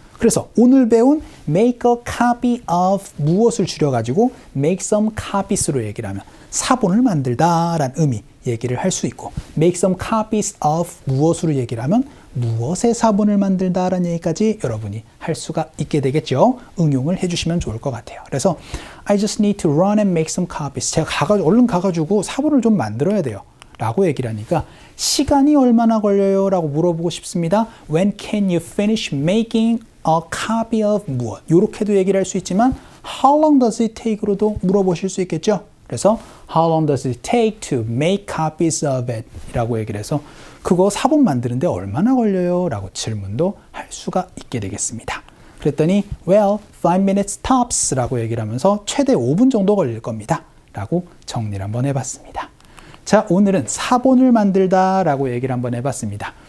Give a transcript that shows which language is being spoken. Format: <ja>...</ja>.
<ko>그래서 오늘 배운</ko> <en>make a copy of</en> <ko>무엇을 줄여가지고</ko> <en>make some copies</en> <ko>로 얘기를 하면 사본을 만들다라는 의미 얘기를 할 수 있고</ko> <en>make some copies of</en> <ko>무엇으로 얘기를 하면 무엇의 사본을 만들다라는 얘기까지 여러분이 할 수가 있게 되겠죠. 응용을 해주시면 좋을 것 같아요.</ko> <en>그래서 I just need to run and make some copies.</en> <ko>제가 얼른 가가지고 사본을 좀 만들어야 돼요. 라고 얘기를 하니까 시간이 얼마나 걸려요? 라고 물어보고 싶습니다.</ko> <en>When can you finish making a copy of</en> <ko>무엇? 이렇게도 얘기를 할 수 있지만</ko> <en>How long does it take?</en> <ko>로도 물어보실 수 있겠죠.</ko> <en>그래서 How long does it take to make copies of it?</en> <ko>라고 얘기를 해서 그거 사본 만드는데 얼마나 걸려요? 라고 질문도 할 수가 있게 되겠습니다. 그랬더니</ko> <en>Well, 5 minutes tops</en> <ko>라고 얘기를 하면서 최대 5분 정도 걸릴 겁니다. 라고 정리를 한번 해봤습니다. 자, 오늘은 사본을 만들다 라고 얘기를 한번 해봤습니다.</ko>